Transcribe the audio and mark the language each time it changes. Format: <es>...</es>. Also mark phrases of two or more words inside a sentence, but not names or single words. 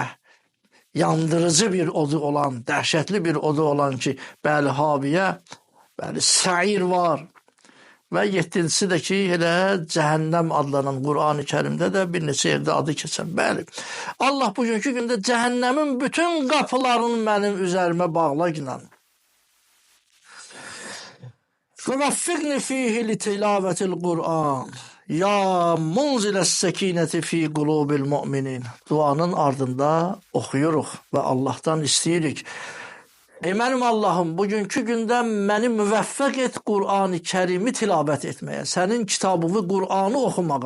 <az>Yandırıcı bir odu olan, dəhşətli bir odu olan ki, bəli haviyə, bəli səir var. Və 7-si də ki, elə cəhənnəm adlanan Qur'an-ı Kərimdə də bir neçə yerdə adı keçən. Bəli, Allah bugünkü gündə cəhənnəmin bütün qapılarını mənim üzərimə bağla ilə.</az> <ar>وَوَفِّقْنِ فِيهِ لِتِلَاوَةِ الْقُرْآنِ يا منزل السكينة في قلوب المؤمنين.</ar> <az>Duanın ardında oxuyuruq və Allahdan istəyirik. Mənim Allahım, bugünkü gündə məni müvəffəq et Qur'an-ı Kərimi tilavət etməyə, sənin kitabını, Qur'anı oxumağa.</az>